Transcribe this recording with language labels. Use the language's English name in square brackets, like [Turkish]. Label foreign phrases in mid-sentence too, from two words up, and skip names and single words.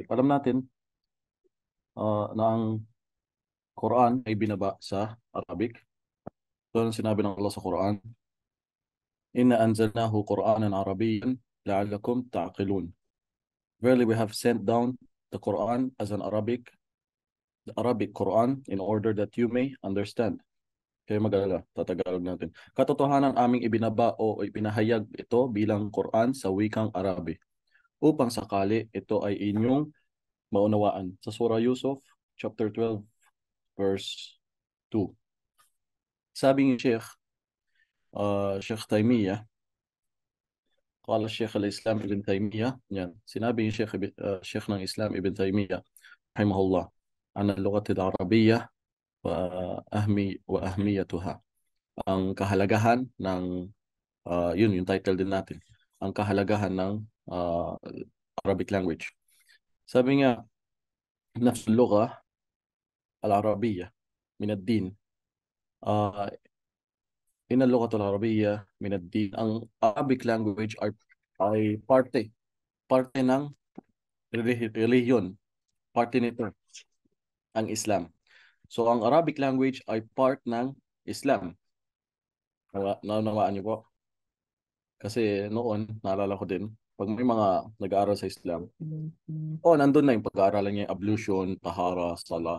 [Filipino] Alam natin na ang Quran ay binaba sa Arabic. Doon sinabi ng Allah sa Quran, [Arabic] إنا أنزلناه قرآنا عربيا لعلكم تعقلون. [English] Verily we have sent down the Quran as the Arabic Quran in order that you may understand. [Filipino] Kaya mag-alala, tatagalog natin. Katotohanan aming ibinaba o ipinahayag ito bilang Quran sa wikang Arabi upang sakali ito ay inyong maunawaan. Sa Surah Yusuf, [English] chapter 12, verse 2. [Filipino] Sabi ni Sheikh Taymiyyah, [Arabic] قال الشيخ الإسلام ابن تيمية يعني [Filipino] sinabi [Arabic] شيخ الإسلام ابن تيمية رحمه الله عن اللغة العربية وأهميتها [Filipino] ang kahalagahan ng yun yung title din natin, ang kahalagahan ng [English] Arabic language. [Filipino] Sabi nga, [Arabic] نفس اللغة العربية من الدين إن اللغة العربية من الدين. [Filipino] Ang [English] Arabic language [Filipino] ay parte ng relihiyon, parte nito ang Islam. So ang [English] Arabic language [Filipino] ay part ng Islam. Naunawaan niyo po? Kasi noon, naalala ko din, pag may mga nag-aaral sa Islam, nandun na yung pag-aaralan niya yung ablution, tahara, salah.